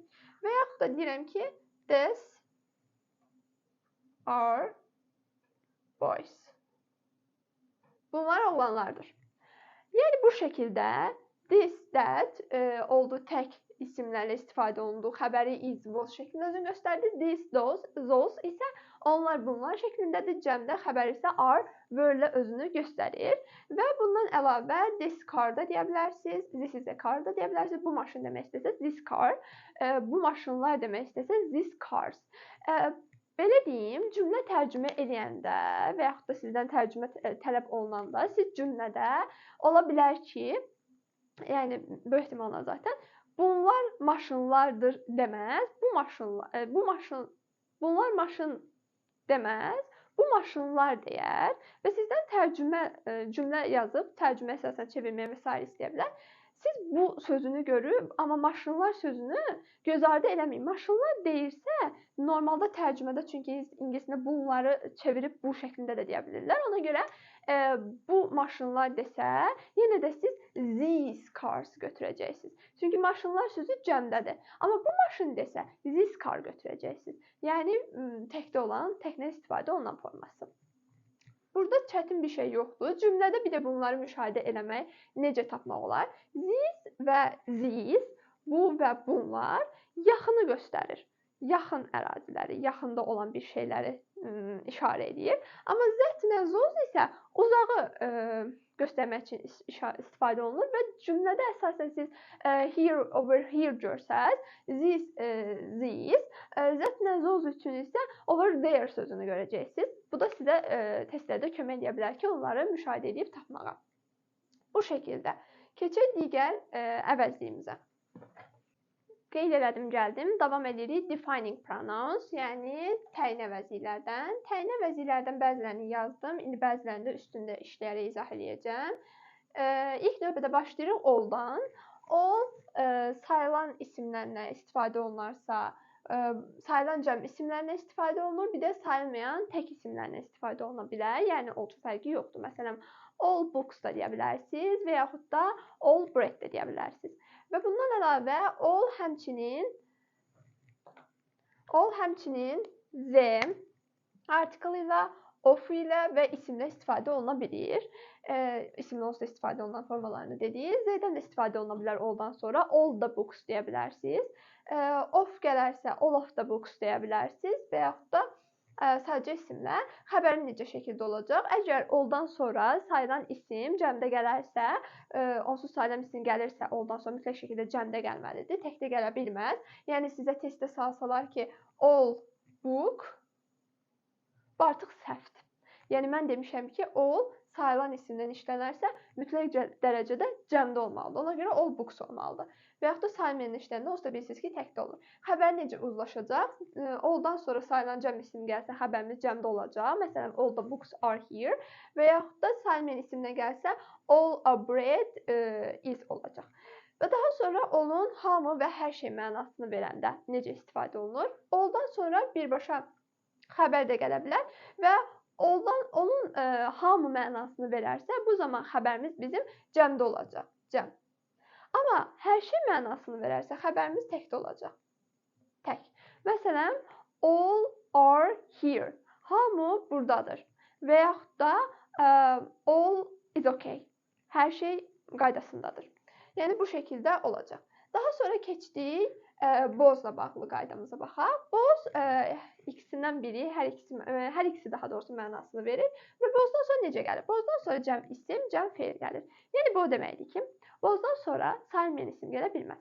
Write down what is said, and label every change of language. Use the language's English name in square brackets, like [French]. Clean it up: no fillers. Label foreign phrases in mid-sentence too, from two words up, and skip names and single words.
[Azerbaijani] Və yaxud da deyirəm ki, [English] these are boys. [Azerbaijani] Bunlar oğlanlardır. Yəni bu şəkildə [English] this, that [Azerbaijani] oldu tək isimlərlə istifadə olunduğu xəbəri [English] is, was [Azerbaijani] şəklində özünü göstərdi. [English] This, those [Azerbaijani] isə onlar, bunlar şəklindədir. Cəmdə xəbər isə [English] are, were [Azerbaijani] ilə özünü göstərir. Və bundan əlavə [English] this car [Azerbaijani] da deyə bilərsiniz. [English] This is a car [Azerbaijani] da deyə bilərsiniz. Bu maşın demək istəsəz [English] this car. [Azerbaijani] Bu maşınlar demək istəsəz [English] this cars. [Azerbaijani] Belə deyim, cümlə tərcümə edəndə və yaxud da sizdən tərcümə tələb olunanda siz cümlədə ola bilər ki, yəni böyük ehtimalla zaten bunlar maşınlardır deməz. Bunlar maşın deməz. Bu maşınlar deyər və sizdən tərcümə cümlə yazıb tərcümə əsasına çevirməyə və s. istəyə bilər. Siz bu sözünü görüb, amma maşınlar sözünü göz ardı eləməyin. Maşınlar deyirsə, normalda tərcümədə çünki ingiliscə bunları çevirib bu şəklində də deyə bilirlər. Ona görə bu maşınlar desə, yenə də siz [English] these cars [Azerbaijani] götürəcəksiniz. Çünki maşınlar sözü cəmdədir. Amma bu maşın desə, [English] this car [Azerbaijani] götürəcəksiniz. Yəni təkdə olan, təklə istifadə olunan forması. Burada çətin bir şey yoxdur. Cümlədə bir də bunları müşahidə eləmək necə tapmaq olar? This və these, bu və bunlar yaxını göstərir. Yaxın əraziləri, yaxında olan bir şeyləri işarə edir. Amma that və those isə uzağı göstərmək üçün istifadə olunur və cümlədə əsasən siz [English] here, over here [Azerbaijani] görsəz, [English] this, these, that [Azerbaijani] və those üçün isə [English] over there [Azerbaijani] sözünü görəcəksiniz. Bu da sizə testlərdə kömək edə bilər ki, onları müşahidə edib tapmağa. Bu şəkildə. Keçək digər əvəzliyimizə. Qeyd elədim, gəldim. Davam edirik. [English] Defining pronouns, [Azerbaijani] yəni təyin əvəzliklərdən. Təyin əvəzliklərdən bəzilərini yazdım. İndi bəzilərini də üstündə işləyərək izah edəcəm. İlk növbədə başlayırıq all-dan. All sayılan isimlərlə istifadə olunarsa, sayılan cəm isimlərlə istifadə olunur. Bir də sayılmayan tək isimlərlə istifadə oluna bilər. Yəni oldu fərqi yoxdur. Məsələn, [English] all books [Azerbaijani] da deyə bilərsiniz və yaxud da [English] all bread [Azerbaijani] də deyə bilərsiniz. Və bundan əlavə all həmçinin [English] the article [Azerbaijani] ilə, of ilə və isimlə istifadə oluna bilir. İsimlə olsa istifadə olunan formalarını dedik. Z-dən də istifadə oluna bilər all-dan sonra. [English] All the books [Azerbaijani] deyə bilərsiniz. Of gələrsə [English] all of the books [Azerbaijani] deyə bilərsiniz və yaxud da sadəcə isimlə xəbərin necə şəkildə olacaq. Əgər all-dan sonra sayılan isim cəmdə gələrsə, onsuz sayılan isim gəlirsə, all-dan sonra mütləq şəkildə cəmdə gəlməlidir. Təkdə gələ bilməz. Yəni sizə testdə salsalar ki, [English] all book, [Azerbaijani] bu artıq səhvdir. Yəni mən demişəm ki, all sayılan isimdən işlənərsə, mütləq dərəcədə cəmdə olmalıdır. Ona görə [English] all books [Azerbaijani] olmalıdır. Və yaxud da sayılmayan işləndə olsa bilirsiniz ki, təkdə olur. Xəbər necə uzlaşacaq? All-dan sonra sayılan cəm isim gəlsə, xəbərimiz cəmdə olacaq. Məsələn, [English] all the books are here. [Azerbaijani] Və yaxud da sayılmayan isimlə gəlsə, [English] all a bread is [Azerbaijani] olacaq. Və daha sonra all'un hamı və hər şey mənasını verəndə necə istifadə olunur? All-dan sonra birbaşa xəbər də gələ bilər və onun hamı mənasını verərsə, bu zaman xəbərimiz bizim cəmdə olacaq. Cəm. Amma hər şey mənasını verərsə, xəbərimiz təkdə olacaq. tək. Məsələn, [English] all are here. [Azerbaijani] Hamı buradadır. Və yaxud da [English] all is okay. [Azerbaijani] Hər şey qaydasındadır. Yəni bu şəkildə olacaq. Daha sonra keçdik bozla bağlı qaydamıza baxaq. Boz ikisindən biri, hər ikisi daha doğrusu mənasını verir və bozdan sonra necə gəlir? Bozdan sonra cəm isim, cəm feil gəlir. Yəni bu o deməkdir ki, bozdan sonra sayılmayan isim gələ bilməz.